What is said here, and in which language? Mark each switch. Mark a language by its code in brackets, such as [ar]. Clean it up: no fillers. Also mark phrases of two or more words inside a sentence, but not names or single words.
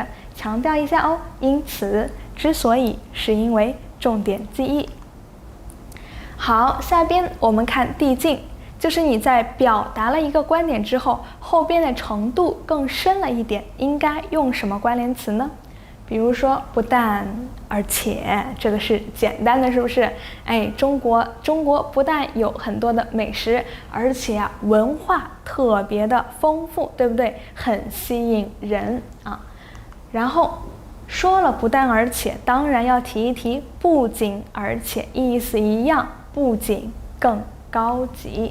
[zh] 強調一下哦，因此，之所以，是因為，重點記憶。好，下邊我們看遞進，就是你在表達了一個觀點之後，後邊的程度更深了一點，應該用什麼關聯詞呢？比如說不但而且，這個是簡單的，是不是？中國不但有很多的美食，而且文化特別的豐富，對不對？很吸引人啊。然後說了不但而且，當然要提一提不僅而且，意思一樣，不僅更高級。